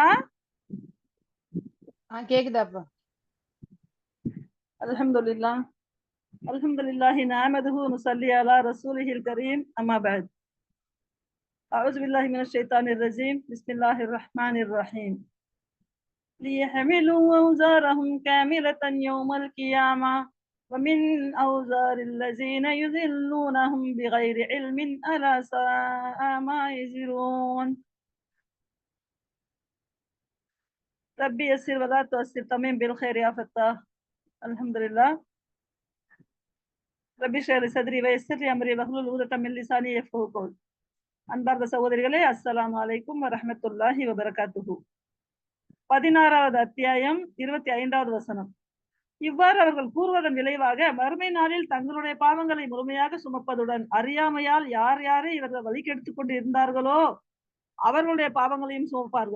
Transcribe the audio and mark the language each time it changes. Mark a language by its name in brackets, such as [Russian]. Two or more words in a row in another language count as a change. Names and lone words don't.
[Tamil] கேக்குதாப்பா? [Arabic] الحمد لله الحمد لله نحمده ونصلي على رسوله الكريم. أما بعد أعوذ بالله من الشيطان الرجيم. بسم الله الرحمن الرحيم. ليحملوا أوزارهم كاملة يوم القيامة ومن أوزار الذين يضلونهم بغير علم ألا ساء ما يزرون. ربي يسر ولا تؤسر تمام بالخير يا فتاح. الحمد لله. رب اشرح صدري ويسر لي أمري واحلل عقدة من لساني يفقهوا قولي. [Tamil] அன்பார்ந்த சகோதரிகளே, [Arabic] السلام عليكم ورحمة الله وبركاته. [Tamil] 16வது அத்தியாயம் 25வது வசனம். இவ்வாறு அவர்கள் கூறுவதன் விளைவாக மறுமை நாளில் தங்களுடைய பாவங்களை முழுமையாக சுமப்பதுடன் அறியாமையால் யார் யாரை இவர்கள் வழிகெடுத்துக் கொண்டு இருந்தார்களோ அவர்களுடைய பாவங்களையும் சுமப்பார்கள்.